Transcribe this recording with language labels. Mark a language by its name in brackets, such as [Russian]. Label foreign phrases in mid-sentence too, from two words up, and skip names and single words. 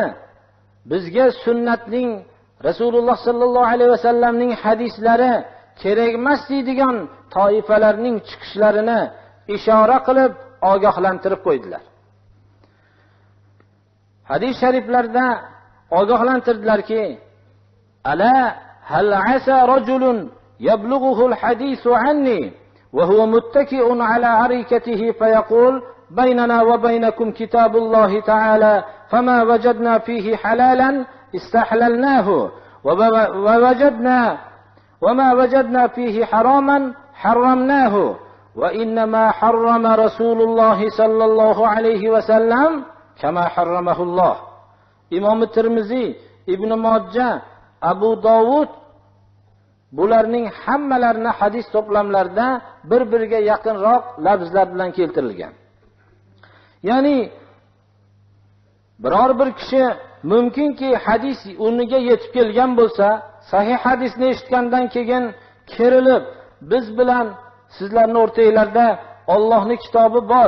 [Uzbek] Bizga sunnatning, Rasululloh sallallohu alayhi vasallamning hadislari kerak emas deydigan toifalarning chiqishlarini ishora qilib ogohlantirib qo'ydilar. Hadis shariflarda ogohlantirdilarki, [Arabic] ألا هل عسى رجل يبلغه الحديث عني و هو متكئ على أريكته فيقول بيننا وبينكم كتاب الله تعالى فما وجدنا فيه حلالا استحللناه ووجدنا وما وجدنا فيه حراما حرمناه وإنما حرم رسول الله صلى الله عليه وسلم كما حرمه الله. [Uzbek] İmam Tirmizi, İbn Majah, Abu Davud bularning hammalarini hadis to'plamlarida bir-biriga yaqinroq lafzlar bilan keltirilgan. Ya'ni biror bir kishi mumkinki hadis o'rniga yetib kelgan bo'lsa, sahih hadisni eshitgandan keyin kerilib, biz bilan sizlarning o'rtanglarda Allohning kitobi bor.